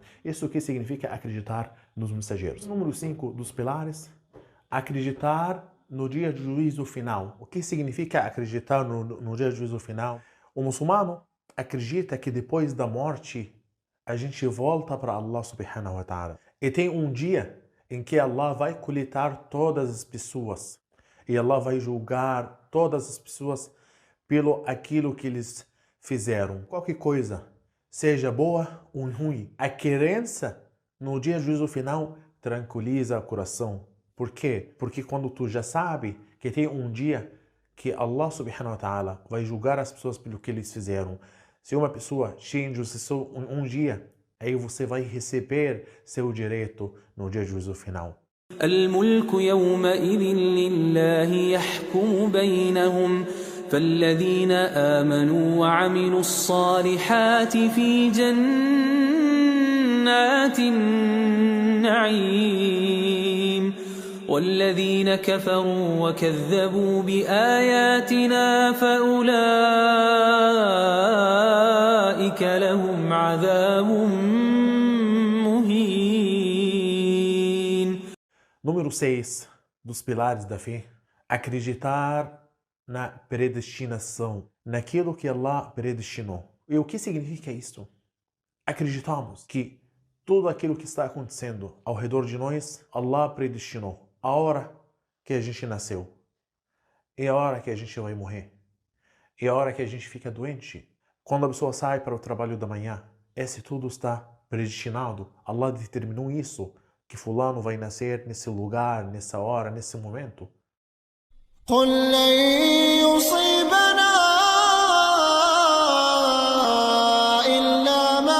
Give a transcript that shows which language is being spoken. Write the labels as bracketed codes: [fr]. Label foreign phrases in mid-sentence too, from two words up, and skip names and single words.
[pt] Isso que significa acreditar nos mensageiros. Número 5 dos pilares, acreditar no dia do juízo final. O que significa acreditar no dia do juízo final? O muçulmano acredita que depois da morte a gente volta para Allah [ar] سبحانه وتعالى. [pt] E tem um dia em que Allah vai coletar todas as pessoas e Allah vai julgar todas as pessoas pelo aquilo que eles fizeram. Qualquer coisa, seja boa ou ruim. A crença no dia do juízo final tranquiliza o coração. Por quê? Porque quando tu já sabe que tem um dia que Allah [ar] سبحانه وتعالى [pt] vai julgar as pessoas pelo que eles fizeram. Se uma pessoa cheia de injustiça um dia, aí você vai receber seu direito no dia do juízo final. [ar] الملك يومئذ لله يحكم بينهم فالذين آمنوا وعملوا الصالحات في جنات النعيم والذين كفروا وكذبوا بآياتنا فأولئك لهم عذاب مهين. [pt] Número 6 dos pilares da fé, acreditar na predestinação, naquilo que Allah predestinou. E o que significa isso? Acreditamos que tudo aquilo que está acontecendo ao redor de nós, Allah predestinou. A hora que a gente nasceu, e a hora que a gente vai morrer, e a hora que a gente fica doente, quando a pessoa sai para o trabalho da manhã, esse tudo está predestinado. Allah determinou isso, que fulano vai nascer nesse lugar, nessa hora, nesse momento. [ar] قل لن يصيبنا إلا